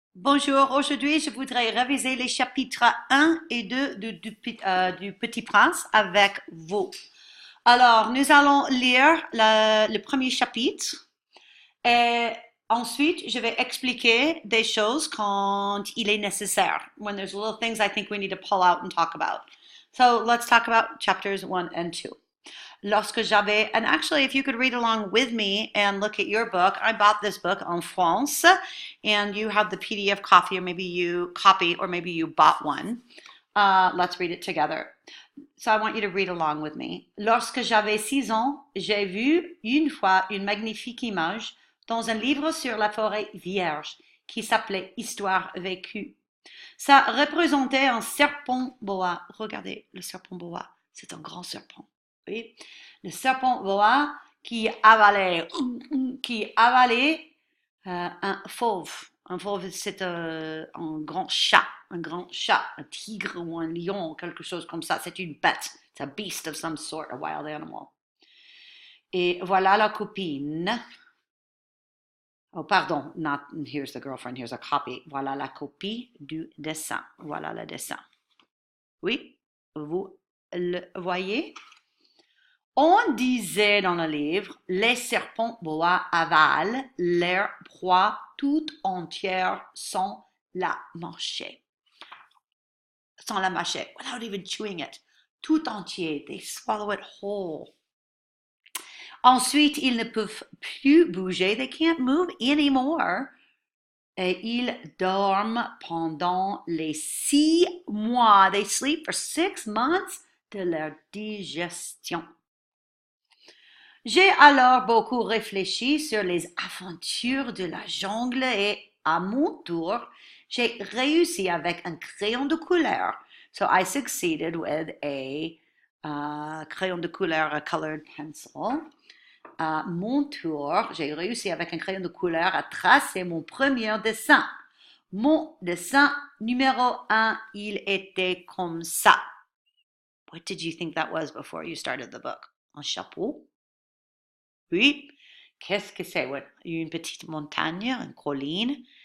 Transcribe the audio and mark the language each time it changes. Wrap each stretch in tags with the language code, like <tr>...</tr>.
<fr>Bonjour, aujourd'hui je voudrais réviser les chapitres un et 2 du Petit Prince avec vous. Alors, nous allons lire le premier chapitre et ensuite je vais expliquer des choses quand il est nécessaire.</fr> <en>When there's little things I think we need to pull out and talk about. So let's talk about chapters 1 and 2.</en> <fr>Lorsque j'avais,</fr> <en>and actually, if you could read along with me and look at your book, I bought this book</en> <fr>en France,</fr> <en>and you have the PDF copy, or maybe you bought one. Let's read it together. So I want you to read along with me.</en> <fr>Lorsque j'avais 6 ans, j'ai vu une fois une magnifique image dans un livre sur la forêt vierge qui s'appelait Histoire vécue. Ça représentait un serpent boa. Regardez, le serpent boa, c'est un grand serpent. Oui, le serpent boa qui avalait un fauve. Un fauve, c'est un grand chat, un tigre ou un lion, quelque chose comme ça. C'est une bête.</fr> <en>It's a beast of some sort, a wild animal.</en> <fr>Et voilà la copine.</fr> <en>Oh, pardon, not here's the girlfriend, here's a copy.</en> <fr>Voilà la copie du dessin. Voilà le dessin. Oui, vous le voyez? On disait dans le livre, les serpents boa avalent leur proie tout entière sans la mâcher. Sans la mâcher,</fr> <en>without even chewing it.</en> <fr>Tout entier,</fr> <en>they swallow it whole.</en> <fr>Ensuite, ils ne peuvent plus bouger,</fr> <en>they can't move anymore.</en> <fr>Et ils dorment pendant les 6 mois.</fr> <en>They sleep for 6 months</en> <fr>de leur digestion. J'ai alors beaucoup réfléchi sur les aventures de la jungle et à mon tour, j'ai réussi avec un crayon de couleur.</fr> <en>So I succeeded with a</en> <fr>crayon de couleur,</fr> <en>a colored pencil.</en> <fr>À mon tour, j'ai réussi avec un crayon de couleur à tracer mon premier dessin. Mon dessin numéro 1, il était comme ça.</fr> <en>What did you think that was before you started the book?</en> <fr>Un chapeau? Oui. Qu'est-ce que c'est?</fr> <en>What,</en> <fr>une petite montagne, une colline?</fr>